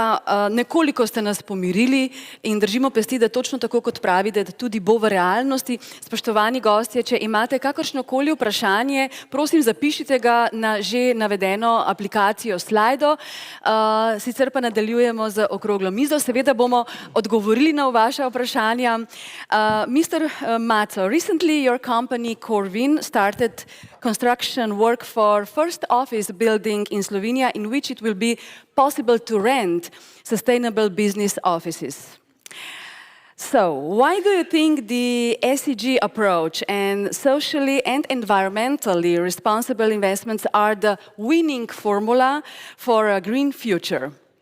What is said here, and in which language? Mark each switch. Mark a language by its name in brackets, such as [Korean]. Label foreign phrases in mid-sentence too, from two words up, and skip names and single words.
[Slovenian] Nekoliko ste nas pomirili in držimo pesti, da točno tako kot pravite, da tudi bo v realnosti. Spoštovani gostje, če imate kakršnokoli vprašanje, prosim zapišite ga na že navedeno aplikacijo Slido. Sicer pa nadaljujemo z okroglo mizo. Seveda bomo odgovorili na vaša vprašanja. [English] Mr. Maco, recently your company Corvin started construction work for first office building in Slovenia in which it will be possible to rent sustainable business offices. So, why do you think the SEG approach and socially and environmentally responsible investments are the winning formula for a green future?